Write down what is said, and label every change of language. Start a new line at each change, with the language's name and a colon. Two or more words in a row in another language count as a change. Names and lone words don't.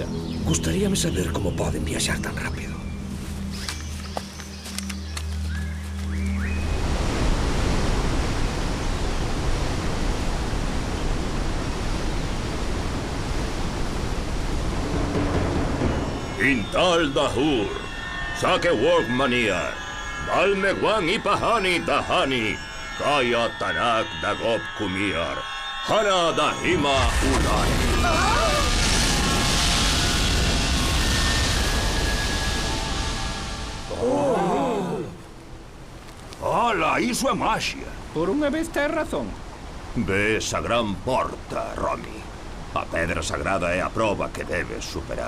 Galician: Gustaríame saber como poden viaxar tan rápido. Intal Dahur, Sake Workmaniar, Balmeguan Ipahani Dahani, Kaya Tanak Dagob Kumiar, Hana Dahima Ulai. Ola, iso é maxia. Por unha vez tes razón. Ves a gran porta, Romy. A pedra sagrada é a proba que debes superar.